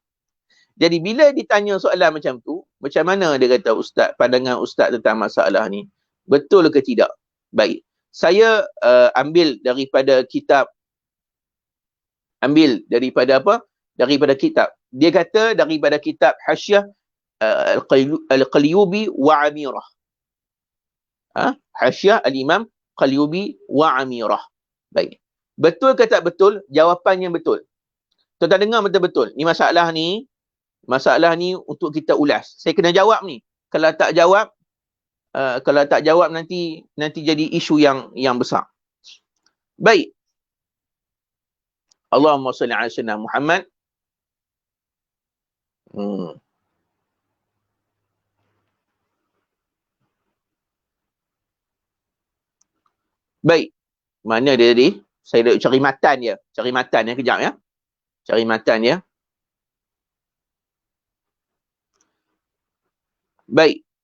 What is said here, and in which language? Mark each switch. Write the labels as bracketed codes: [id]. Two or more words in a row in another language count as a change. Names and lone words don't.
[ms] Jadi bila ditanya soalan macam tu, macam mana dia kata ustaz, pandangan ustaz tentang masalah ni? Betul ke tidak? Baik. Saya ambil daripada kitab. Daripada kitab. Dia kata daripada kitab Hasyiah Al-Qalyubi wa Amirah. Hasyiah Al-Imam Qalyubi wa Amirah. Baik. Betul ke tak betul? Jawapannya betul. Tuan-tuan dengar betul-betul. Ni masalah ni untuk kita ulas. Saya kena jawab ni. Kalau tak jawab nanti jadi isu yang besar. Baik. [ar] اللهم صل على سيدنا محمد. [ms] Baik. Mana dia tadi? Saya nak cari matan dia. Kejap ya. Cari matan dia. Baik.